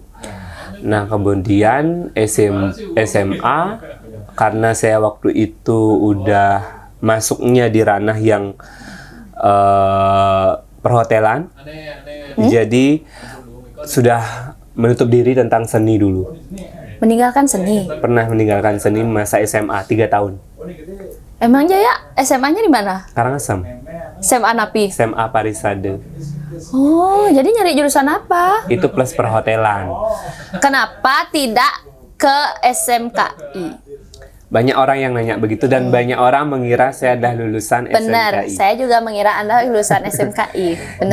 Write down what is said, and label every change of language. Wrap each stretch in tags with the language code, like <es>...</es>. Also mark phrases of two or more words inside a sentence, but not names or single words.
<id>Nah, kemudian SMA karena saya waktu itu udah masuknya di ranah yang perhotelan, jadi sudah menutup diri tentang seni dulu. Meninggalkan seni. Pernah meninggalkan seni masa SMA 3 tahun. Emangnya ya SMA-nya di mana? Karangasem. SMA Napi. SMA Parisade. Oh, jadi nyari jurusan apa? Itu plus perhotelan. Kenapa tidak ke SMKI? Banyak orang yang nanya begitu dan banyak orang mengira saya adalah lulusan Benar, SMKI. saya juga mengira Anda lulusan SMKI. Benar.</id>